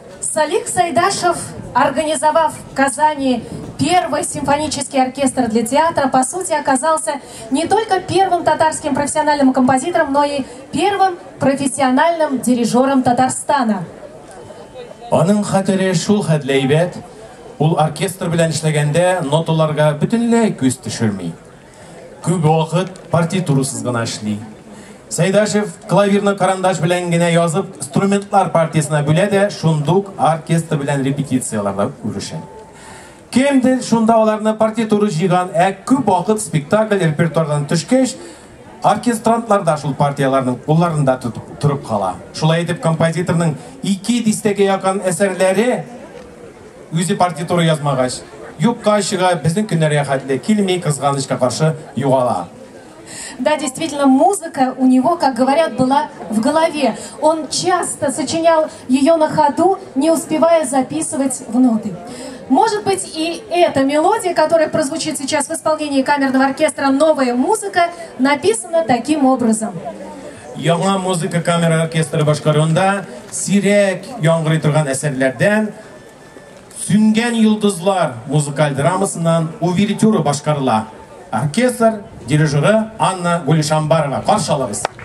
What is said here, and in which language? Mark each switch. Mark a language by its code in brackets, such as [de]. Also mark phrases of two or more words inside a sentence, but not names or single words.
[ru] Салик Сайдашев, организовав в Казани первый симфонический оркестр для театра, по сути, оказался не только первым татарским профессиональным композитором, но и первым профессиональным дирижером Татарстана. [tt] Аның хәтере шул хәтләйбәт, ул оркестр белән эшләгәндә ноталарга бөтенләй күз төшерми. Күп вакыт партитурасыз гына эшли. Сайдашев клавирны карандаш белән генә язып, инструментлар партиясына бүлә дә, шундук оркестр белән репетицияларда күрешә. Кемдер шунда аларны партитура җыйган, күп вакыт спектакль репертуардан төшкәч, оркестрантлар да шул партияларның кулларында турып кала. Шулай итеп, композиторның 2 дистәгә якын әсәрләре үзе партитура язмагач, юкка чыга, безнең көннәргә хәтле килми, кызганычка каршы югала. [ru] Да, действительно, музыка у него, как говорят, была в голове. Он часто сочинял ее на ходу, не успевая записывать в ноты. Может быть, и эта мелодия, которая прозвучит сейчас в исполнении камерного оркестра «Новая музыка», написана таким образом. [tt] Яңа музыка камера оркестры башкаруында сирәк яңгырый торган әсәрләрдән «Сүнгән йолдызлар» музыкаль драмасыннан увертюра башкарыла. Оркестр дирижеры Анна Гулишамбарова. Каршы алабыз.